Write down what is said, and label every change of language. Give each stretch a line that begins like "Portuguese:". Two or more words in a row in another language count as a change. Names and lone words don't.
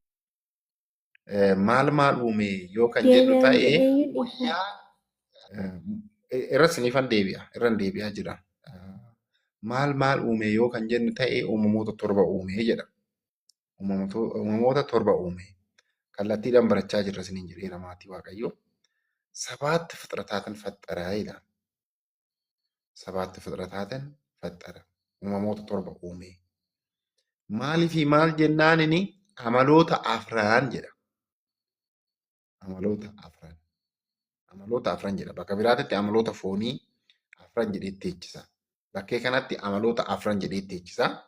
Oromo: Maal uume yoo kan jedhu ta'e irras niifan deebi'aa jira. Maal uume yoo kan jennu ta'e uumamoota torba uume jedha. Uumamoota torba uume. Kallattiidhaan barachaa jirra isiniin jedheera maatii Waaqayyoo.
Amharic: ሰባት ፍጥረታትን ፈጠረ ይላል። ሰባት ፍጥረታትን ፈጠረ
Oromo: uumamoota torba uume. Maaliifi maal jennaanini amaloota afran jedha. Amaloota afran jedha. Bakka biraatitti amaloota foonii afran jedhee teechisa. Bakkee kanatti amaloota afran jedhee teechisa.